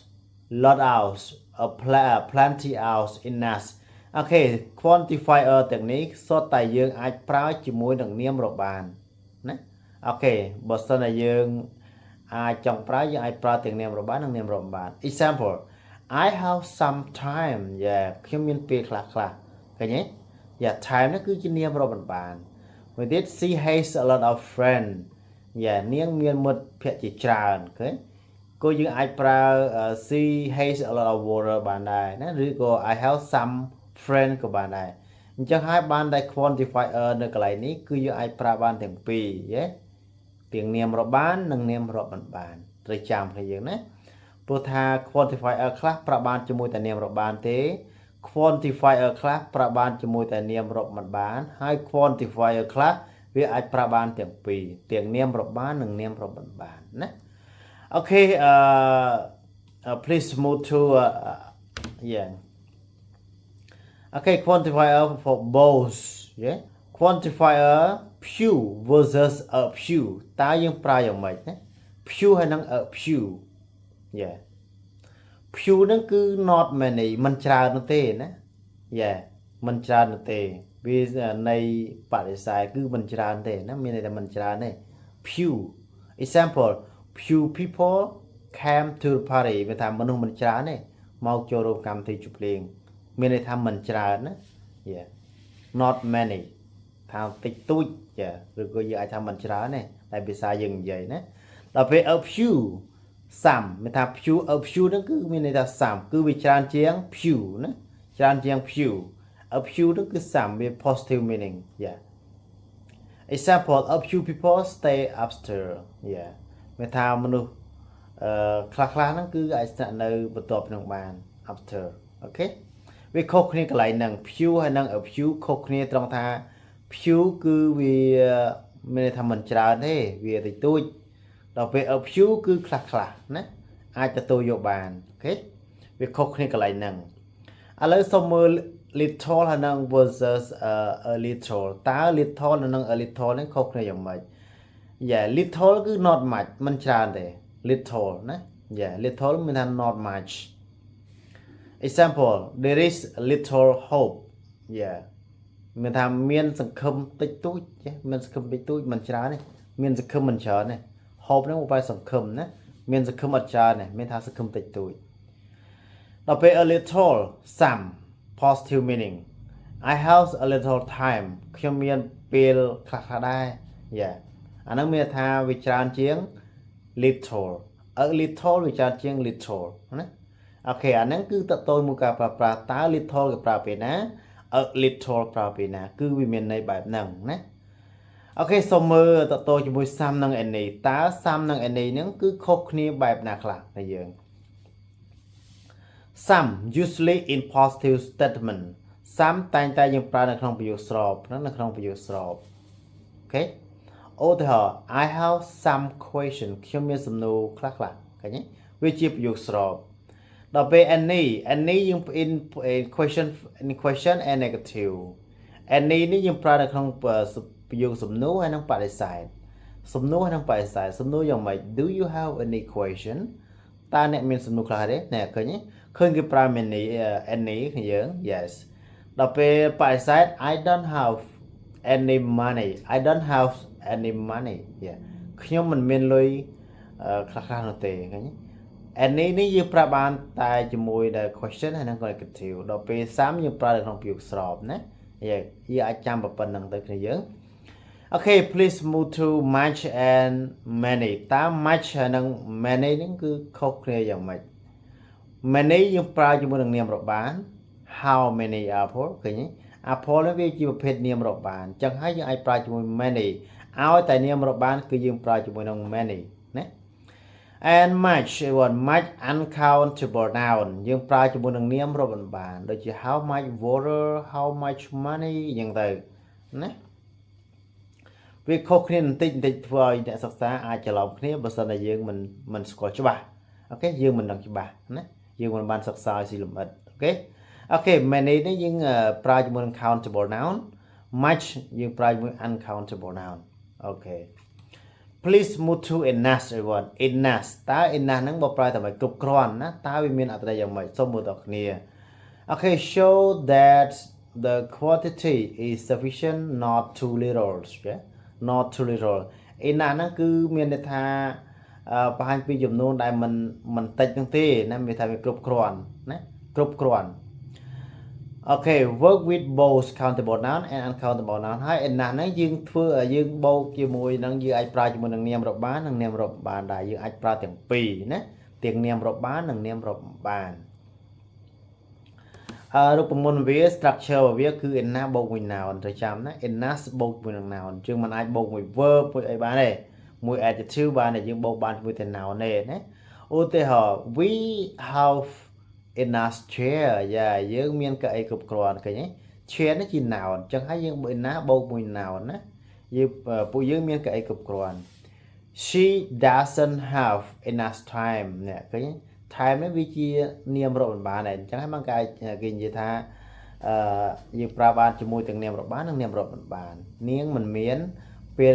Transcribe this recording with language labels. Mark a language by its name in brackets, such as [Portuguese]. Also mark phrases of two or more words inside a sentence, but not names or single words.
[English] a plenty of enough [Khmer] អូខេ quantifier ទាំងនេះសុទ្ធតែយើងអាចប្រើជាមួយនឹងនាមរាប់បានណាអូខេបើសិនតែយើងអាចចង់ប្រើយើងអាចប្រើទាំងនាមរាប់បាននិងនាមរាប់បាន [English] example I have some time yeah [Khmer] ខ្ញុំមានពេលខ្លះឃើញទេ [English] yeah time [Khmer] នេះគឺជានាមរាប់បាន [English] with it she has a lot of friend yeah [Khmer] នាងមានមិត្តភក្តិជាច្រើនឃើញក៏យើងអាច ប្រើ [English] she has a lot of water [Khmer] បានដែរណាឬក៏ [English] I have some friend [Khmer] ក៏បានដែរអញ្ចឹងហើយបានតែ quantifier នៅកន្លែងនេះគឺយើងអាចប្រើបានទាំងពីរយេទាំងនាមរាប់បាននិងនាមរាប់មិនបានត្រូវចាំគ្នាយើងណាព្រោះថា quantifier ខ្លះប្រើបានជាមួយតែនាមរាប់បានទេ quantifier ខ្លះប្រើបានជាមួយតែនាមរាប់មិនបានហើយ quantifier ខ្លះវាអាចប្រើបានទាំងពីរទាំងនាមរាប់បាននិងនាមរាប់មិនបានណាអូខេ [English] please move to yeah okay quantifier for both yeah quantifier few versus a few [Khmer] តើយើងប្រើយ៉ាងម៉េចណា few ហើយនិង [English] a few yeah few [Khmer] ហ្នឹងគឺ [English] not many [Khmer] មិនច្រើននោះទេណា yeah មិនច្រើននោះទេវានៃបដិសេធគឺមិនច្រើនទេណាមានន័យថាមិនច្រើនទេ [English] few example few people came to the party [Khmer] វាថាមនុស្សមិនច្រើនទេមកចូលរួមកម្មវិធីជប់លៀងមានន័យថាមិនច្រើនណា [English] yeah not many [Khmer] ថាតិចតួចចាឬក៏យើងអាចថាមិនច្រើនទេតែភាសាយើងនិយាយណាដល់ ពេល [English] a few some [Khmer] មានថា [English] few a few [Khmer] ហ្នឹងគឺមានន័យថា some គឺវាច្រើនជាង few ណាច្រើនជាង [English] few a few [Khmer] ហ្នឹងគឺ some វា [English] positive meaning yeah example a few people stay upstairs yeah [Khmer] មានថាមនុស្សខ្លះហ្នឹងគឺអាចស្នាក់នៅបន្ទាប់ក្នុងបាន upstairs អូខេវាខុសគ្នា កន្លែងហ្នឹង few ហើយនិង [English] a few [Khmer] ខុសគ្នាត្រង់ថា few គឺវាមានន័យថាមិនច្រើនទេវាតិចតួចដល់ពេល [English] a few [Khmer] គឺខ្លះណាអាចទទួលយកបានអូខេវាខុសគ្នាកន្លែងហ្នឹងឥឡូវសូមមើល little ហើយនិង [English] versus a little [Khmer] តើ little និង [English] a little [Khmer] នេះខុសគ្នាយ៉ាងម៉េច [English] yeah little [Khmer] គឺ [English] not much [Khmer] មិនច្រើនទេ little ណា [English] yeah little [Khmer] មានថា [English] not much example there is little hope yeah [Khmer] មានថាមានសង្ឃឹមតិចតួចមានសង្ឃឹមតិចតួចមិនច្រើនទេមានសង្ឃឹមមិនច្រើនទេ hope ហ្នឹងបែបសង្ឃឹម ណាមានសង្ឃឹមអត់ច្រើនទេមានថាសង្ឃឹមតិចតួចដល់ពេល [English] a little some positive meaning I have a little time [Khmer] ខ្ញុំមាន ពេលខ្លះដែរ yeah អាហ្នឹងមានថាវាច្រើនជាង [English] little a little [Khmer] វាច្រើនជាង little ណាអូខេអាហ្នឹងគឺតទៅមួយការប្រើប្រាស់តើ little គេប្រើពេលណា [English] a little [Khmer] ប្រើពេលណាគឺវាមានន័យបែបហ្នឹងណាអូខេសូមមើលតទៅជាមួយ some និង any តើ some និង any ហ្នឹងគឺខុសគ្នាបែបណាខ្លះតែយើង [English] some usually in positive statement some [Khmer] តែងតែយើងប្រើនៅក្នុងប្រយោគស្របនៅក្នុងប្រយោគស្របអូខេឧទាហរណ៍ [English] I have some question [Khmer] ខ្ញុំមានសំណួរខ្លះឃើញទេវាជាប្រយោគស្របដល់ពេល any យើង [English] in question and negative any [Khmer] នេះយើងប្រើនៅក្នុងប្រយោគសំណួរហើយនិងបដិសេធ សំណួរនឹងបដិសេធសំណួរយ៉ាងម៉េច [English] Do you have any question [Khmer] តើអ្នកមានសំណួរខ្លះទេអ្នកឃើញគេប្រើ [English] many any [Khmer] គ្នាយើង yes ដល់ពេលបដិសេធ [English] I don't have any money I don't have any money [Khmer] yeah ខ្ញុំមិនមានលុយខ្លះនោះទេឃើញany នេះយើងប្រើបានតែជាមួយដែល question ហើយនឹង negative ដល់ពេល30យើងប្រើនៅក្នុងពាក្យស្របណាយើងអាចចាំប៉ុណ្្នឹងទៅគ្នាយើង [English] Okay please move to much and many [Khmer] តើ much ហើយនឹង many នេះគឺខុសគ្នាយ៉ាងម៉េច many យើងប្រើជាមួយនឹងនាមរាប់បាន [English] how many apple [Khmer] ឃើញទេ apple នេះវាជាប្រភេទនាមរាប់បានអញ្ចឹងហើយយើងអាចប្រើជាមួយ many ឲ្យតែនាមរាប់បានគឺយើងប្រើជាមួយនឹង many ណា [English] and much much uncountable noun [Khmer] យើងប្រើជាមួយនឹងនាមរាប់បានដូចជា [English] how much water how much money [Khmer] អញ្ចឹងទៅ ណាវាខុសគ្នាបន្តិចធ្វើឲ្យអ្នកសិក្សាអាចច្រឡំគ្នាបើសិនតែយើងមិនស្គាល់ច្បាស់អូខេយើងមិនដឹងច្បាស់ណាយើងមិនបានសិក្សាឲ្យស៊ីលម្អិតអូខេ many នេះយើងប្រើ ជាមួយនឹង [English] countable noun [Khmer] much យើងប្រើជាមួយ [English] uncountable noun [Khmer] អូខេ [English] Please move to enough everyone enough [Khmer] តើ enough ហ្នឹងបើប្រើតែមិនគ្រប់គ្រាន់ណាតើវាមានអ ត្ថន័យយ៉ាងម៉េចសូមមើលតគ្នាអូខេ [English] show that the quantity is sufficient not too little not too little enough [Khmer] ហ្នឹងគឺ មានន័យថាបង្ហាញពីចំនួនដែលមិនតិចហ្នឹងទេណាមានថាវាគ្រប់គ្រាន់ណាគ្រប់គ្រាន់អូខេ [English] work with both countable noun and uncountable noun [Khmer] ហើយ enough ហ្នឹងយើងធ្វើយើងបូកជាមួយនឹងយើងអាចប្រើជាមួយនឹងនាមរាប់បាននិងនាមរាប់បានដែរយើងអាចប្រើទាំងពីរណាទាំងនាមរាប់បាននិងនាមរាប់បាន រូបមន្តវា structure របស់វាគឺ enough បូកមួយ noun ត្រូវចាំណា enough បូកជាមួយនឹង noun យើងមិនអាចបូកមួយ verb មួយអីបានទេមួយ adjective បានតែយើងបូកបានជាមួយតែ noun ទេណាឧទាហរណ៍ [English] we have enough chair [Khmer] យើងមានកៅអីគ្រប់គ្រាន់ឃើញទេ chair នេះជា noun អញ្ចឹងហើយយើង enough បូកមួយ noun ណាយើងពួកយើងមានកៅអីគ្រប់គ្រាន់ [English] she doesn't have enough time [Khmer] នេះឃើញទេ time នេះវាជានាមរាប់បានដែរអញ្ចឹងហើយមកគេនិយាយថាយើងប្រើបានជាមួយទាំងនាមរាប់បាននិងនាមរាប់បាននាងមិនមានពេល